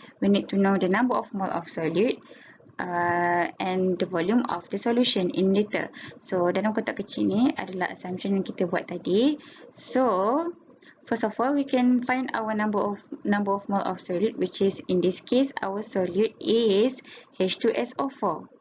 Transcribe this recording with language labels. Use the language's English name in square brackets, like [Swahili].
[English] We need to know the number of mole of solute and the volume of the solution in liter. [Malay] So, dalam kotak kecil ni adalah assumption yang kita buat tadi. [English] So, first of all, we can find our number of mole of solute, which is in this case our solute is H2SO4.